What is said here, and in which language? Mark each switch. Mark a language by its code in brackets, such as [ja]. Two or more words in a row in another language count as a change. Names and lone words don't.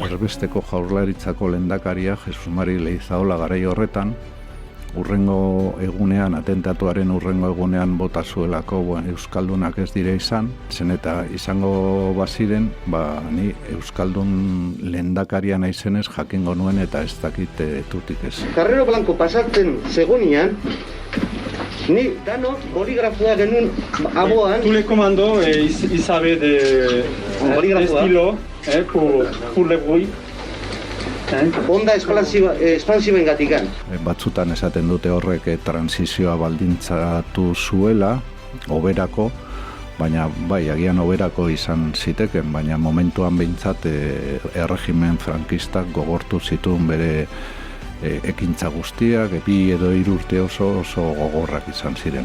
[eu] Erbesteko Jaurlaritzako lehendakaria Jesus Mari Leizaola garai horretan, urrengo egunean, atentatuaren urrengo egunean bota zuelako Euskaldunak ez dire izan, zen eta izango baziren, ni Euskaldun lehendakaria naizenez jakingo nuen eta ez dakit tutik ez. Carrero Blanco pasatzen zegonian, ni dano boligrafoa genuen aboan. [fr] Tous les commandos, ils savaient des stylos pour le bruit. [eu] Onda espansiba ingatikan. Batzutan esaten dute horrek transizioa baldintzatu zuela, oberako, baina bai, agian oberako izan ziteken, baina momentuan behintzat erregimen frankistak gogortu zituen bere ekintza guztiak, 2 edo 3 urte oso gogorrak izan ziren.